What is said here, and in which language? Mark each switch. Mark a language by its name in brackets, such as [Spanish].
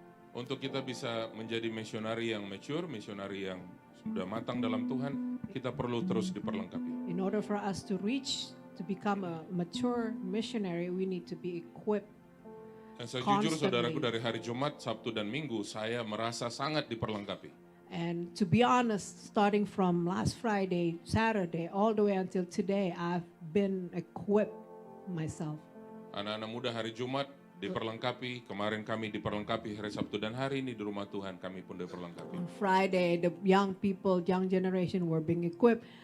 [Indonesian] Untuk kita bisa menjadi misionari yang mature, misionari yang sudah matang dalam Tuhan, kita perlu terus diperlengkapi. [English] In order for us to become a mature missionary, we need to be equipped. [Indonesian] Dan saya jujur [English] Constantly. [Indonesian] saudaraku dari hari Jumat, Sabtu dan Minggu saya merasa sangat diperlengkapi. [English] And to be honest, starting from last Friday, Saturday, all the way until today, I've been equipped myself. [Indonesian] Anak-anak muda hari Jumat diperlengkapi, kemarin kami diperlengkapi hari Sabtu dan hari ini di rumah Tuhan kami pun diperlengkapi. [English] On Friday, the young people, young generation were being equipped.